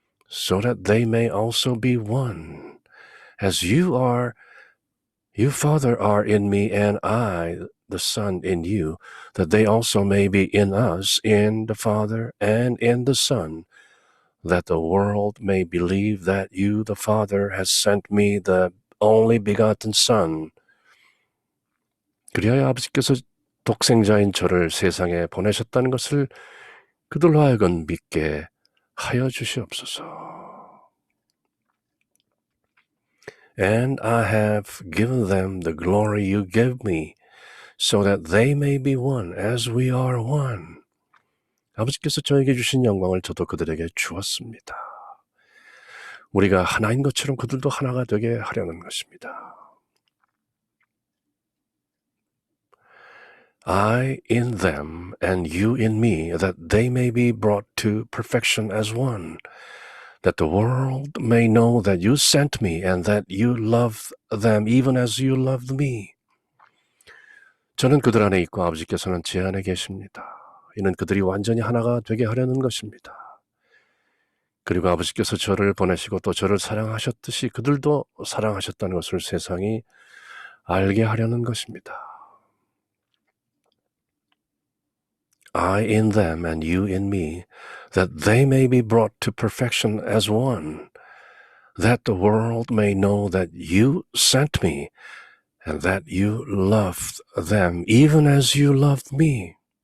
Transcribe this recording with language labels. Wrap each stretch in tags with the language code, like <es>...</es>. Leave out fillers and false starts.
<en>So that they may also be one, as you, Father, are in me, and I, the Son, in you, that they also may be in us, in the Father, and in the Son, that the world may believe that you, the Father, has sent me, the only begotten Son.</en> <ko>그리하여 아버지께서 독생자인 저를 세상에 보내셨다는 것을 그들로 하여금 믿게 하여 주시옵소서.</ko> <en>And I have given them the glory you gave me, so that they may be one as we are one.</en> <ko>아버지께서 저에게 주신 영광을 저도 그들에게 주었습니다. 우리가 하나인 것처럼 그들도 하나가 되게 하려는 것입니다.</ko> <en>I in them and you in me, that they may be brought to perfection as one, that the world may know that you sent me and that you love them even as you loved me.</en> <ko>저는 그들 안에 있고 아버지께서는 제 안에 계십니다. 이는 그들이 완전히 하나가 되게 하려는 것입니다. 그리고 아버지께서 저를 보내시고 또 저를 사랑하셨듯이 그들도 사랑하셨다는 것을 세상이 알게 하려는 것입니다.</ko> <en>I in them and you in me, that they may be brought to perfection as one, that the world may know that you sent me and that you loved them even as you loved me.</en>